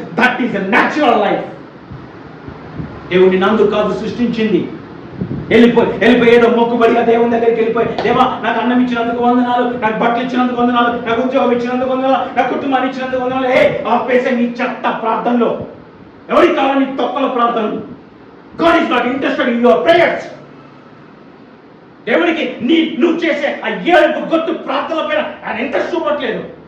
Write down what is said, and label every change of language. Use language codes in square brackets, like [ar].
[en] That is a natural life. [te] దేవుని నందు కాదు సృష్టించింది. వెళ్ళిపోయి ఏదో మొక్కుబడిగా దేవుని దగ్గరికి వెళ్ళిపోయి, దేవా నాకు అన్నం ఇచ్చినందుకు వందనాలు, నాకు బట్టలు ఇచ్చినందుకు వందనాలు, నాకు ఉద్యోగం ఇచ్చినందుకు వందనాలు, నా కుటుంబాన్ని ఇచ్చినందుకు వందనాలు. ఆపేసే నీ చెత్త ప్రార్థనలో. ఎవరికి కావాలి నీ తొక్కల ప్రార్థనలు? [en] God is not interested in your prayers. [te] దేవుడికి నువ్వు చేసే ఆ ఏడుపు గొట్టు ప్రార్థనల పైన ఆయన ఇంట్రెస్ట్ చూపట్లేదు.